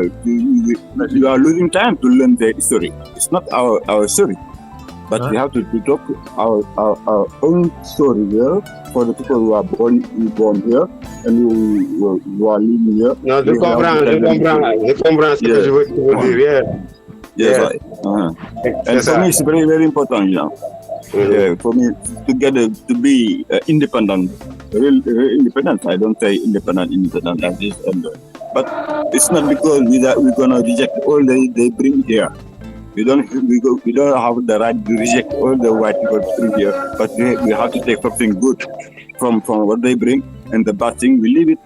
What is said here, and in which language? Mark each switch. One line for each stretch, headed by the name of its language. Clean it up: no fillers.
English: You are losing time to learn their history. It's not our story, but we have to talk our own story here for the people who are born here and who are living here.
French: Non, je comprends ce que je veux dire.
English: Yes, right. And for me, it's very, very important, for me to be independent, real independent. I don't say independent like this, but it's not because we're gonna reject all they bring here. We don't have the right to reject all the white people bring here, but we have to take something good from what they bring, and the bad thing we leave it.